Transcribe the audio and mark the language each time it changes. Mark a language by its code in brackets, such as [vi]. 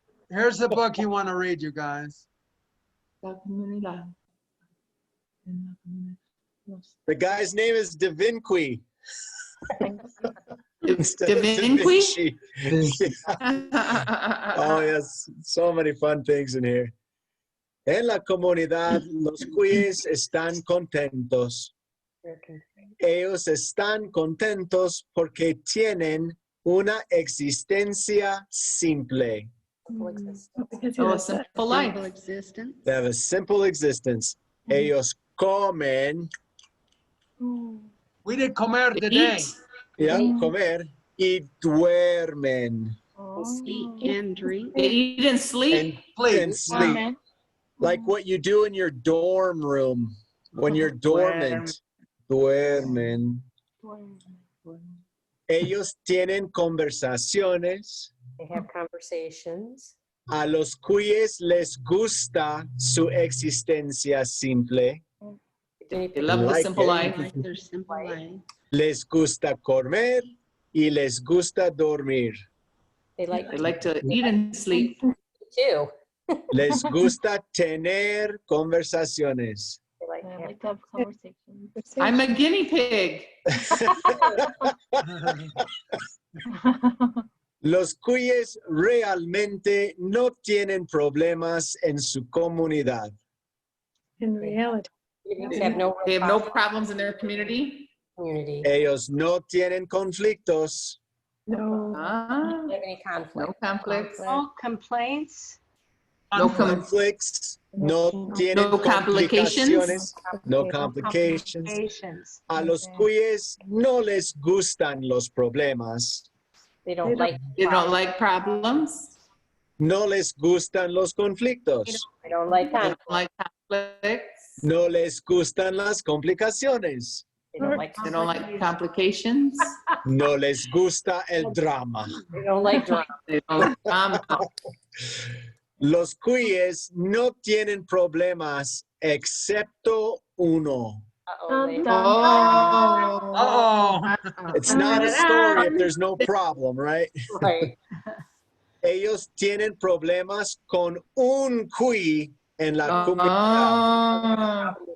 [en] Here's the book you want to read, you guys. The guy's name is Da Vinci. Da Vinci? Oh, yes. So many fun things in here. [es] En la comunidad, los cuyes están contentos. Ellos están contentos porque tienen una existencia simple. [en] Oh, a simple life. Simple existence. They have a simple existence. [es] Ellos comen. [en] We did comer today. [es] Yeah, comer. Y duermen. [en] Eat and drink. They eat and sleep. And sleep. Like what you do in your dorm room when you're dormant. [es] Duermen. Ellos tienen conversaciones. [en] They have conversations. [es] A los cuyes les gusta su existencia simple. [en] They love the simple life. Like their simple life. [es] Les gusta comer y les gusta dormir. [en] They like to eat and sleep. too. [es] Les gusta tener conversaciones. [en] They like to have conversations. I'm a guinea pig. [es] Los cuyes realmente no tienen problemas en su comunidad. [en] In reality. They have no They have no problems in their community. [es] Ellos no tienen conflictos. [en] No. Don't have any conflict. No conflicts. No complaints. No conflicts. [es] No tienen [en] No complications. [es] complicaciones. [en] No complications. [es] A los cuyes no les gustan los problemas. [en] They don't like. They don't like problems. [es] No les gustan los conflictos. [en] They don't like They conflict. don't like conflicts. [es] No les gustan las complicaciones. [en] They don't like. They don't like complications. [es] No les gusta el drama. [en] They don't like drama. They don't like drama. Los cuyes no tienen problemas excepto uno. Uh-oh. They, Uh-oh. It's not a story if there's no problem, right? right. [es] Ellos tienen problemas con un cuy en la comunidad.